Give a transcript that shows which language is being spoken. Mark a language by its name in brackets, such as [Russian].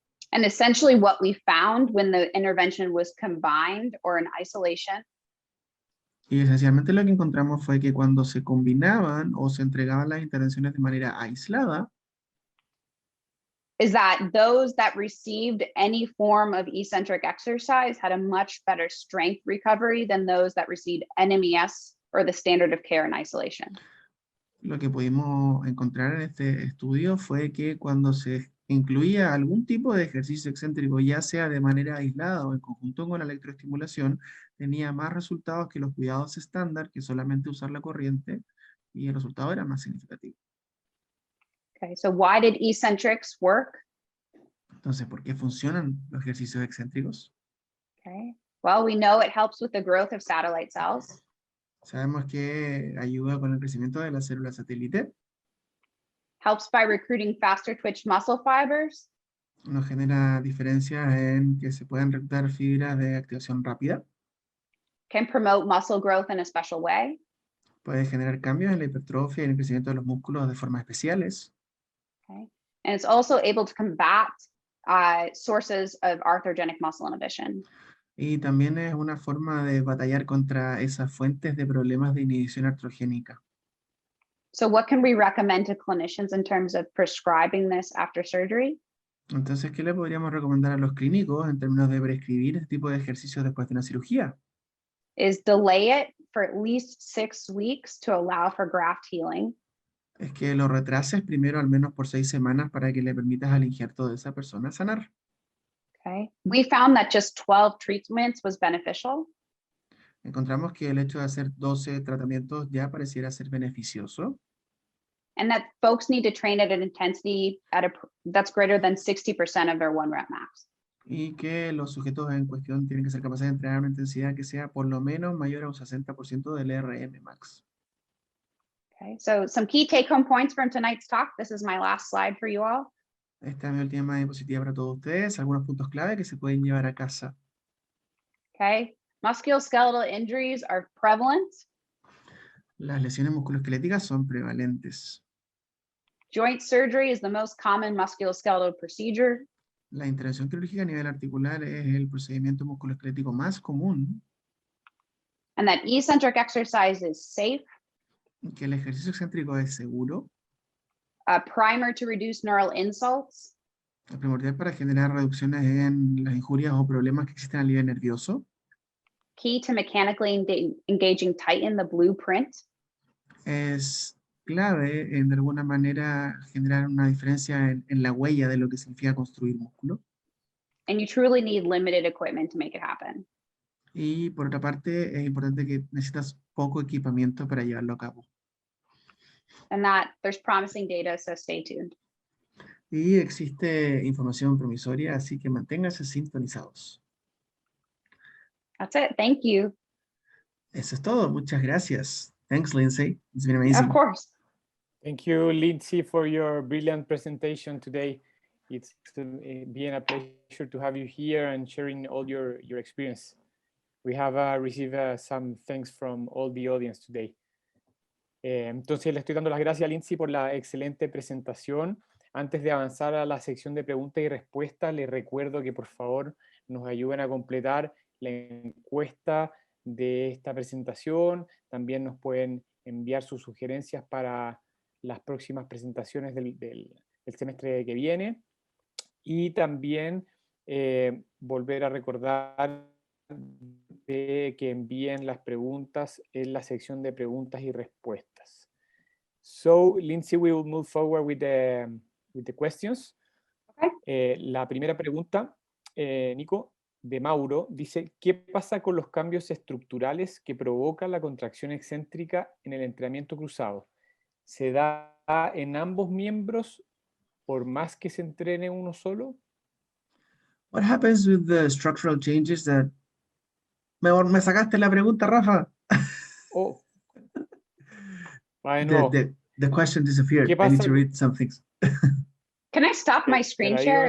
[English] And essentially what we found when the intervention was combined or in isolation [Spanish] Y esencialmente lo que encontramos fue que cuando se combinaban o se entregaban las intervenciones de manera aislada, [English] is that those that received any form of eccentric exercise had a much better strength recovery than those that received NMES or the standard of care in isolation. [Spanish] lo que pudimos encontrar en este estudio fue que cuando se incluía algún tipo de ejercicio excéntrico, ya sea de manera aislada o en conjunto con la electroestimulación, tenía más resultados que los cuidados estándar, que solamente usar la corriente, y el resultado era más significativo. [English] Okay, so why did eccentrics work? [Spanish] Entonces, ¿por qué funcionan los ejercicios excéntricos? [English] Okay, well, we know it helps with the growth of satellite cells. [Spanish] Sabemos que ayuda con el crecimiento de las células satélite, [English] Helps by recruiting faster twitch muscle fibers. [Spanish] nos genera diferencias en que se puedan reclutar fibras de activación rápida, [English] Can promote muscle growth in a special way. [Spanish] puede generar cambios en la hipertrofia y en el crecimiento de los músculos de formas especiales, [English] Okay, and it's also able to combat sources of arthrogenic muscle inhibition. [Spanish] y también es una forma de batallar contra esas fuentes de problemas de inhibición artrogénica. [English] So what can we recommend to clinicians in terms of prescribing this after surgery? [Spanish] Entonces, ¿qué le podríamos recomendar a los clínicos en términos de prescribir este tipo de ejercicios después de una cirugía? [English] Is delay it for at least 6 weeks to allow for graft healing. [Spanish] Es que lo retrases primero al menos por 6 semanas para que le permitas al injerto de esa persona sanar. [English] Okay. We found that just 12 treatments was beneficial. [Spanish] Encontramos que el hecho de hacer 12 tratamientos ya pareciera ser beneficioso. [English] And that folks need to train at an intensity that's greater than 60% of their 1 rep max. [Spanish] Y que los sujetos en cuestión tienen que ser capaces de entrenar una intensidad que sea por lo menos mayor a un 60% del RM max. [English] Okay, so some key take-home points from tonight's talk. This is my last slide for you all. [Spanish] Esta es mi última diapositiva para todos ustedes, algunos puntos clave que se pueden llevar a casa. [English] Okay, musculoskeletal injuries are prevalent. [Spanish] Las lesiones musculoesqueléticas son prevalentes. [English] Joint surgery is the most common musculoskeletal procedure. [Spanish] La intervención quirúrgica a nivel articular es el procedimiento musculoesquelético más común. [English] And that eccentric exercise is safe. [Spanish] Que el ejercicio excéntrico es seguro. [English] A primer to reduce neural insults. [Spanish] Es primordial para generar reducciones en las injurias o problemas que existen a nivel nervioso. [English] Key to mechanically engaging tighten the blueprint. [Spanish] Es clave en de alguna manera generar una diferencia en la huella de lo que significa construir músculo. [English] And you truly need limited equipment to make it happen. [Spanish] Y por otra parte, es importante que necesitas poco equipamiento para llevarlo a cabo. [English] And that there's promising data, so stay tuned. [Spanish] Y existe información promisoria, así que manténganse sintonizados. [English] That's it. Thank you. [Spanish] Eso es todo. Muchas gracias. [English] Thanks, Lindsay. It's been amazing. Of course. Thank you, Lindsay, for your brilliant presentation today. It's been a pleasure to have you here and sharing all your experience. We have received some thanks from all the audience today. [Spanish] Entonces le estoy dando las gracias a Lindsay por la excelente presentación. Antes de avanzar a la sección de preguntas y respuestas, les recuerdo que por favor nos ayuden a completar la encuesta de esta presentación. También nos pueden enviar sus sugerencias para las próximas presentaciones del semestre que viene. Y también volver a recordar de que envíen las preguntas en la sección de preguntas y respuestas. [English] So, Lindsay, we will move forward with the questions. Okay. [Spanish] La primera pregunta, Nico, de Mauro, dice, ¿qué pasa con los cambios estructurales que provoca la contracción excéntrica en el entrenamiento cruzado? ¿Se da en ambos miembros por más que se entrene uno solo? [English] What happens with the structural changes that... [Spanish] Me sacaste la pregunta, Rafa. Oh. Bueno. [English] The question disappeared. [Spanish] ¿Qué pasa? [English] I need to read some things. Can I stop my screen share?